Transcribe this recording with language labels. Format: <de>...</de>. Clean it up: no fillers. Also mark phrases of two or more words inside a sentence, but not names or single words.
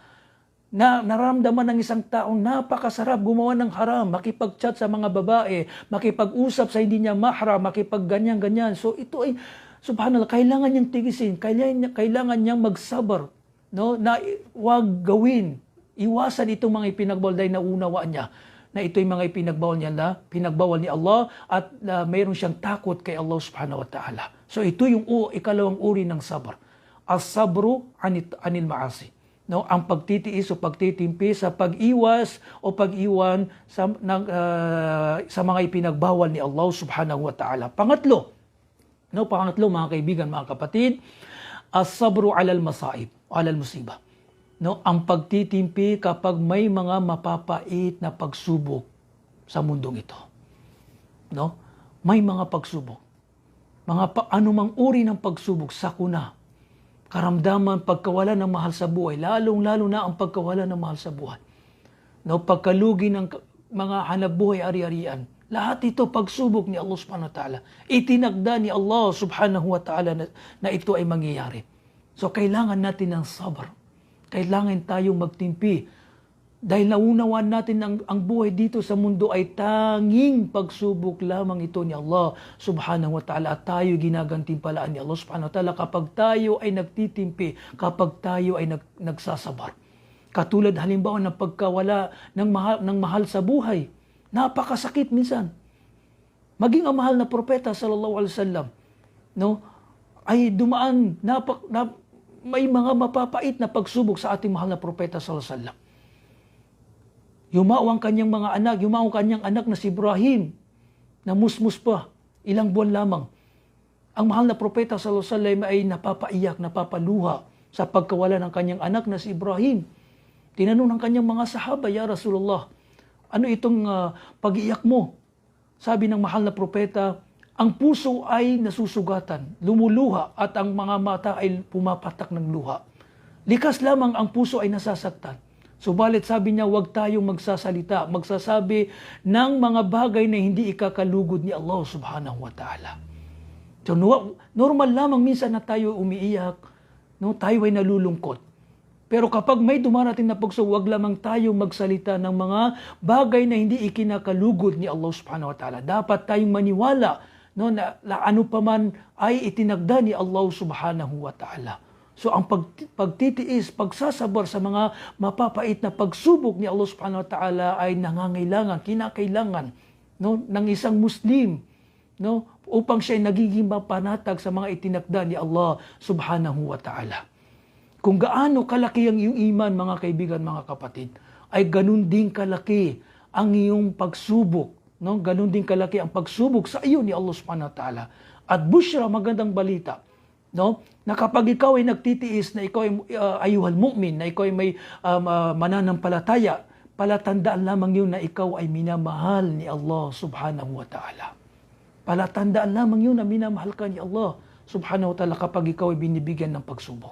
<tl>Na nararamdaman ng isang taong napakasarap gumawa ng haram, makipag-chat sa mga babae, makipag-usap sa hindi niya mahram, makipag-ganyan-ganyan. So ito ay subhanallah, kailangan niyang tigisin, kailangan niyang magsabar, no, na huwag gawin. Iwasan itong mga ipinagbawal dahil naunawaan niya na ito yung mga pinagbawal ni Allah at mayroon siyang takot kay Allah</tl> <ar>سبحانه وتعالى.</ar> <tl>So ito yung ikalawang uri ng sabar.</tl> <ar>الصبر عن المعاصي.</ar> <tl>No, ang pagtitiis o pagtitimpi sa pag-iwas o pag-iwan sa mga ipinagbawal ni Allah</tl> <ar>سبحانه وتعالى.</ar> <tl>Pangatlo, mga kaibigan, mga kapatid,</tl> <ar>الصبر على المصائب على المصيبة.</ar> <tl>No, ang pagtitimpi kapag may mga mapapait na pagsubok sa mundong ito. No? May mga pagsubok. Anumang uri ng pagsubok, sakuna, karamdaman, pagkawala ng mahal sa buhay, lalong-lalo na ang pagkawala ng mahal sa buhay. No, pagkalugi ng mga hanap buhay ari-arian. Lahat ito pagsubok ni Allah</tl> <ar>سبحانه وتعالى.</ar> <tl>Itinagda ni Allah</tl> <ar>سبحانه وتعالى</ar> <tl>na ito ay mangyayari. So kailangan natin ng sabar. Kailangan tayong magtimpi. Dahil naunawaan natin ang buhay dito sa mundo ay tanging pagsubok lamang ito ni Allah</tl> <ar>سبحانه وتعالى.</ar> <tl>At tayo ginagantimpalaan ni Allah</tl> <ar>سبحانه وتعالى</ar> <tl>kapag tayo ay nagtitimpi, kapag tayo ay nagsasabar. Katulad halimbawa ng pagkawala ng mahal sa buhay. Napakasakit minsan. Maging ang mahal na propeta</tl> <ar>صلى الله عليه وسلم,</ar> <tl>no, ay dumaan may mga mapapait na pagsubok sa ating mahal na propeta</tl> <ar>صلى الله عليه وسلم.</ar> <tl>Yumaong kanyang anak na si Ibrahim, na musmus pa, ilang buwan lamang. Ang mahal na propeta</tl> <ar>صلى الله عليه وسلم</ar> <tl>ay napapaiyak, napapaluha sa pagkawala ng kanyang anak na si Ibrahim. Tinanong ng kanyang mga sahaba,</tl> <ar>"يا رسول الله,</ar> <tl>ano itong pag-iyak mo?" Sabi ng mahal na propeta, ang puso ay nasusugatan, lumuluha at ang mga mata ay pumapatak ng luha. Likas lamang ang puso ay nasasaktan. Subalit sabi niya, huwag tayong magsasabi ng mga bagay na hindi ikakalugod ni Allah</tl> <ar>سبحانه وتعالى.</ar> <tl>So normal lamang minsan na tayo umiiyak, no? Tayo ay nalulungkot. Pero kapag may dumarating na pagsubok, huwag lamang tayo magsalita ng mga bagay na hindi ikinakalugod ni Allah</tl> <ar>سبحانه وتعالى.</ar> <tl>Dapat tayong maniwala, no, na ano pa man ay itinagda ni Allah</tl> <ar>سبحانه وتعالى.</ar> <tl>So ang pagtitiis, pagsasabar sa mga mapapait na pagsubok ni Allah</tl> <ar>سبحانه وتعالى</ar> <tl>ay kinakailangan, no, ng isang Muslim, no, upang siya ay nagiging mapanatag sa mga itinagda ni Allah</tl> <ar>سبحانه وتعالى.</ar> <tl>Kung gaano kalaki ang iyong iman, mga kaibigan, mga kapatid, ay ganun din kalaki ang iyong pagsubok. No? Ganun din kalaki ang pagsubok sa iyo ni Allah</tl> <ar>سبحانه وتعالى.</ar> <tl>At busyra, magandang balita, no? Na kapag ikaw ay nagtitiis, na ikaw ay</tl> <ar>أيها المؤمن,</ar> <tl>na ikaw ay may mananampalataya, palatandaan lamang yun na ikaw ay minamahal ni Allah</tl> <ar>سبحانه وتعالى.</ar> <tl>Palatandaan lamang yun na minamahal ka ni Allah</tl> <ar>سبحانه وتعالى</ar> <tl>kapag ikaw ay binibigyan ng pagsubok.</tl>